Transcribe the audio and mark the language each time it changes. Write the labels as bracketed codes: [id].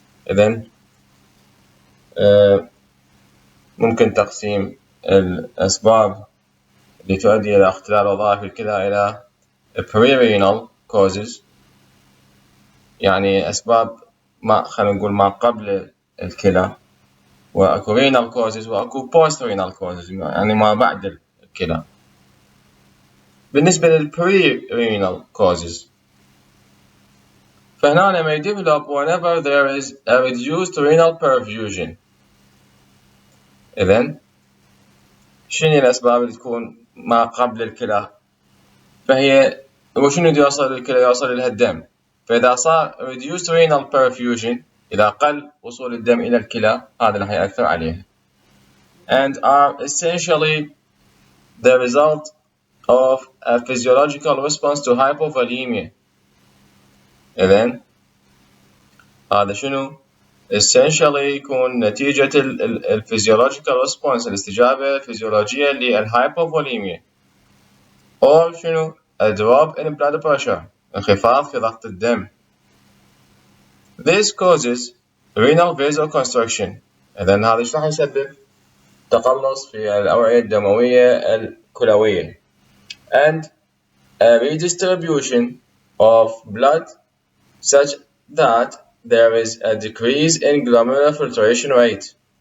[ar] إذن ممكن تقسيم الأسباب اللي تؤدي إلى اختلال وظائف الكلى إلى pre-renal causes يعني أسباب خلينا نقول ما قبل الكلى وأكو renal causes وأكو post-renal causes يعني ما بعد الكلى. [en] بالنسبة لل-pre-renal causes فهنا may develop whenever there is a reduced renal perfusion. [ar] إذن شنو الأسباب اللي تكون ما قبل الكلى؟ فهي وشنو يوصل للكلى؟ يوصل لها الدم. فإذا صار [en] reduced renal perfusion [ar] إذا قل وصول الدم إلى الكلى هذا راح يأثر عليها. [en] And are essentially the result of a physiological response to hypovolemia. [ar] إذن هذا شنو؟ essentially يكون نتيجة الفيزيولوجيكال response الاستجابة الفيزيولوجية للهايبوفوليميا or شنو؟ [en] a drop in blood pressure [ar] انخفاض في ضغط الدم. [en] This causes renal vasoconstriction. [ar] إذن هذا ايش راح يسبب؟ تقلص في الأوعية الدموية الكلوية [en] and a redistribution of blood such that there is a decrease in glomerular filtration rate